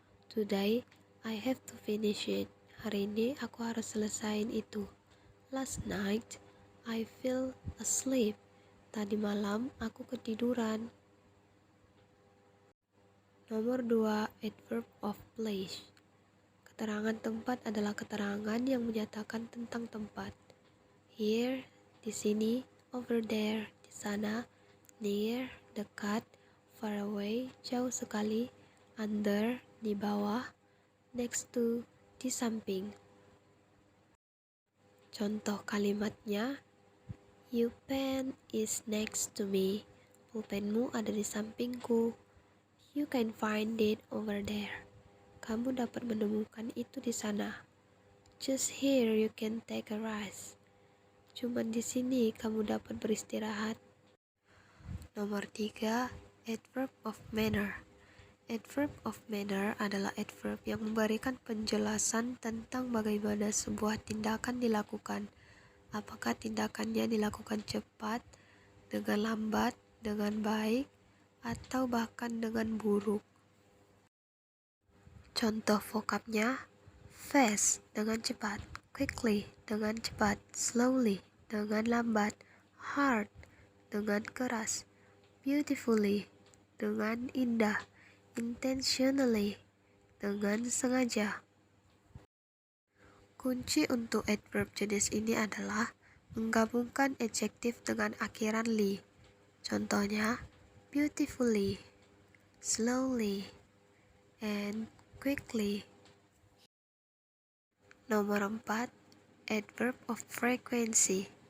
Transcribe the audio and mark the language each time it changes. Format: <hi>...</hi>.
<en>Today, I have to finish it.</en> <id>Hari ini aku harus selesaiin itu.</id> <en>Last night, I fell asleep.</en> <id>Tadi malam aku ketiduran. Nomor 2, adverb of place. Keterangan tempat adalah keterangan yang menyatakan tentang tempat. Here, di sini, over there, di sana, near, dekat, far away, jauh sekali, under, di bawah, next to, di samping. Contoh kalimatnya, your pen is next to me.</id> <en>Pulpenmu ada di sampingku. You can find it over there.</en> <id>Kamu dapat menemukan itu di sana.</id> <en>Just here you can take a rest.</en> <id>Cuman di sini kamu dapat beristirahat. Nomor 3, adverb of manner. Adverb of manner adalah adverb yang memberikan penjelasan tentang bagaimana sebuah tindakan dilakukan. Apakah tindakannya dilakukan cepat, dengan lambat, dengan baik, atau bahkan dengan buruk. Contoh vocabnya, fast dengan cepat, quickly dengan cepat, slowly dengan lambat, hard dengan keras, beautifully dengan indah, intentionally dengan sengaja. Kunci untuk adverb jenis ini adalah menggabungkan adjektif dengan akhiran li.</id> <en>Contohnya, beautifully, slowly, and quickly.</en> <id>Nomor 4, adverb of frequency.</id>